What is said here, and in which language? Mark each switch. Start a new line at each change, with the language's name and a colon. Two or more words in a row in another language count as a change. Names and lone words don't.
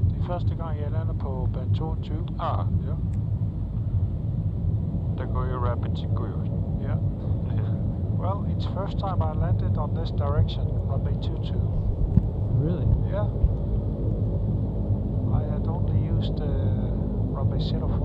Danish: første gang jeg lander på bane 22. Ah, Ja. der går jo
English: rapid go
Danish: jo.
English: Yeah. Well, it's first time I landed on this direction, runway 22. Really? Yeah. I had only used runway 04.